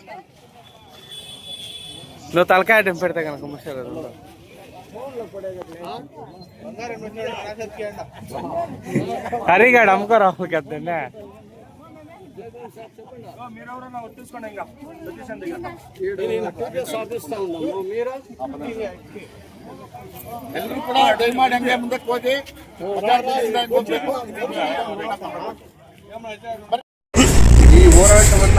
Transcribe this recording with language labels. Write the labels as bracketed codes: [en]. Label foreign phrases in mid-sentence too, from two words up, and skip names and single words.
[te] నువ్వు తలకాయ పెడితే కనుక ముసలి హరిగాడు అమ్ముకోరా కదా [kn] ಎಲ್ಲರೂ ಕೂಡ ದಯಮಾಡಿ ಹಂಗೆ ಮುಂದಕ್ಕೆ ಹೋಗಿ ಈ ಹೋರಾಟವನ್ನ